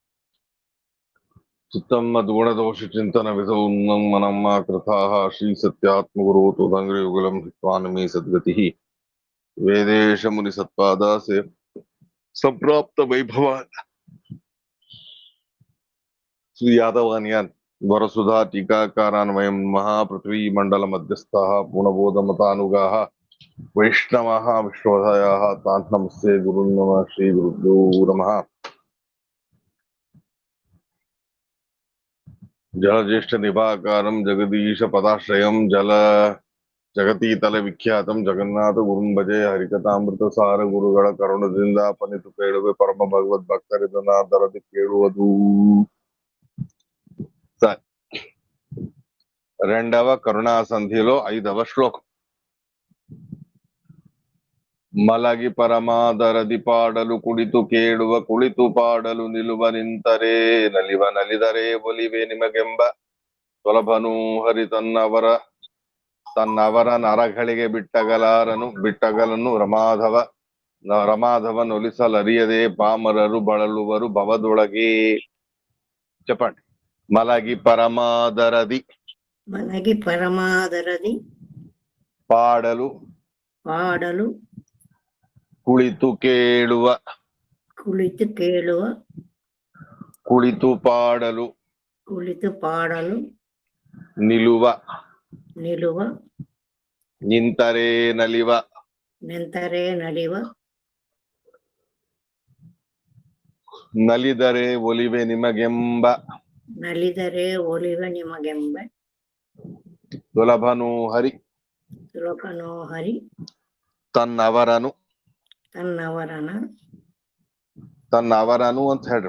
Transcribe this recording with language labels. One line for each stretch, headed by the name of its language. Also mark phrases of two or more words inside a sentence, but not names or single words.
Sanskrit: चित्तं मद्गुणदोषचिन्तन विधौ मनं मा कृताः श्रीसत्यात्मगुरो तोदङ्ग्रियुगलं हित्वान् मे सद्गतिः वेदेश मुनिसत्पादासे संप्राप्त वैभवान् श्री यादवान्यान् वरसुधा टीकाकारान् वयं महापृथ्वी मंडल मध्यस्थाः पूर्णबोधमतानुगाः वैष्णवाः विश्वोदयाः तान् नमस्ते गुरुन् नमः श्री गुरुभ्यो नमः। जलज्येष्ठ निभाकारं जगदीश पदाश्रयं जल जगतीतल विख्यातं जगन्नाथ गुरुं भजे
Kannada: हरिकथामृत सार गुरुಗಳ ಕರುಣದಿಂದ ಪನಿತು ಕೇಳುವೆ ಪರಮ ಭಗವದ್ ಭಕ್ತರಿದನ ದರದಿ ಕೇಳುವುದು.
Telugu: రెండవ కరుణా సంధిలో 5వ శ్లోకం.
Kannada: ಮಲಗಿ ಪರಮಾದರದಿ ಪಾಡಲು ಕುಡಿತು కేಳುವ ಕುಳಿತು ಪಾಡಲು ನಿಲುವ ನಿಂತರೆ ನಲಿವ ನಲಿದರೆ ಒಲಿವೆ ನಿಮಗೆಂಬ ಸುಲಭನು ಹರಿ ತನ್ನವರ ನರಗಳಿಗೆ ಬಿಟ್ಟಗಲನು ರಮಾಧವನೊಲಿಸಲರಿಯದೆ ಪಾಮರರು ಬಳಲುವರು ಭವದೊಳಗೆ.
Telugu: చెప్పండి.
Kannada: ಮಲಗಿ ಪರಮಾದರದಿ ಪಾಡಲು ಕುಳಿತು ಕೇಳುವ ಕುಳಿತು ಪಾಡಲು ನಿಲುವ ನಿಂತರೆ ನಲಿವ ನಲಿದರೆ ಒಲಿವೆ ನಿಮಗೆಂಬ ಸುಲಭನು ಹರಿ ತನ್ನವರನು ಅಂತ ಹೇಳ್ರಿ.